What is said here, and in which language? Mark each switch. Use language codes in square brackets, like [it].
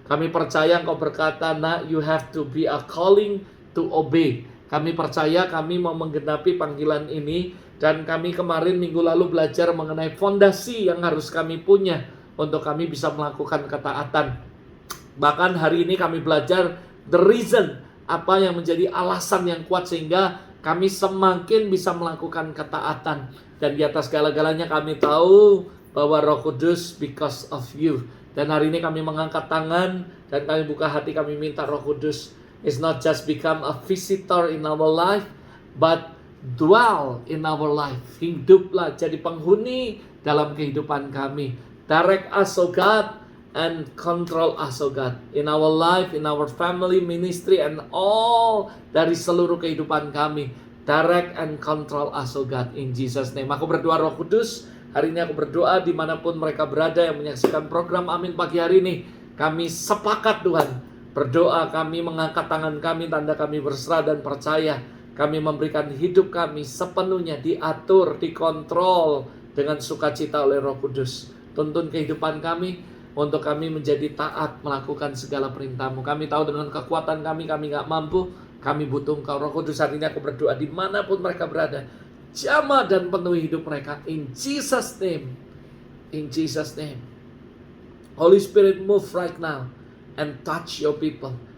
[id] Kami percaya Engkau berkata, [en] "Nak, you have to be a calling to obey." [id] Kami percaya kami mau menggenapi panggilan ini, dan kami kemarin minggu lalu belajar mengenai fondasi yang harus kami punya untuk kami bisa melakukan ketaatan. Bahkan hari ini kami belajar [en] the reason, [id] apa yang menjadi alasan yang kuat sehingga kami semakin bisa melakukan ketaatan. Dan di atas segala-galanya kami tahu bahwa Roh Kudus [en] because of you. [id] Dan hari ini kami mengangkat tangan dan kami buka hati, kami minta Roh Kudus [en] is not just become a visitor in our life, [id] but dwell in our life. Hiduplah jadi penghuni dalam kehidupan kami. [en] Direct us, oh God, and control us, oh God, in our life, in our family, ministry, and all [id] dari seluruh kehidupan kami. [en] Direct and control us, oh God, in Jesus' name. [id] Aku berdoa Roh Kudus, hari ini aku berdoa dimanapun mereka berada yang menyaksikan program Amin pagi hari ini. Kami sepakat Tuhan, berdoa kami mengangkat tangan kami, tanda kami berserah dan percaya. Kami memberikan hidup kami sepenuhnya diatur, dikontrol dengan sukacita oleh Roh Kudus. Tuntun kehidupan kami untuk kami menjadi taat melakukan segala perintah-Mu. Kami tahu dengan kekuatan kami gak mampu. Kami butuh Engkau. Roh Kudus, hari ini aku berdoa dimanapun mereka berada, jamah dan penuhi hidup mereka. [en] In Jesus' name. In Jesus' name. Holy Spirit, move right now and touch your people.